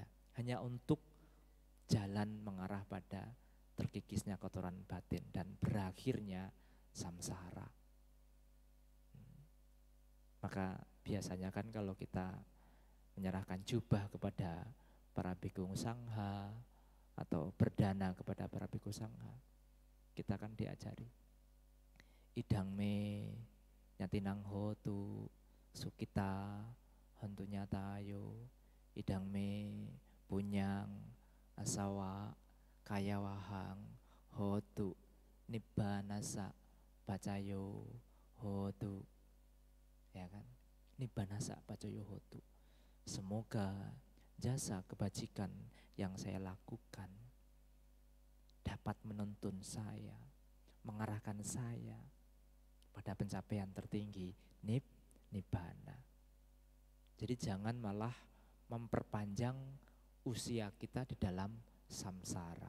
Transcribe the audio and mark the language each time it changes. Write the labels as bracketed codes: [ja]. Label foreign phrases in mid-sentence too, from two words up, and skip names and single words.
[id] Hanya untuk jalan mengarah pada terkikisnya kotoran batin dan berakhirnya samsara. Maka biasanya kan kalau kita menyerahkan jubah kepada para bhikkhu sangha atau berdana kepada para bhikkhu sangha, kita kan diajari [pi] idang me nyatinang hotu sukita hantunya tayo idang me punyang asawa kaya wahang hotu nibbanasa pacayo hotu. [id] Ya kan? [pi] Nibbanasa pacayo hotu. [id] Semoga jasa kebajikan yang saya lakukan dapat menuntun saya, mengarahkan saya pada pencapaian tertinggi, nibbana. Jadi jangan malah memperpanjang usia kita di dalam samsara.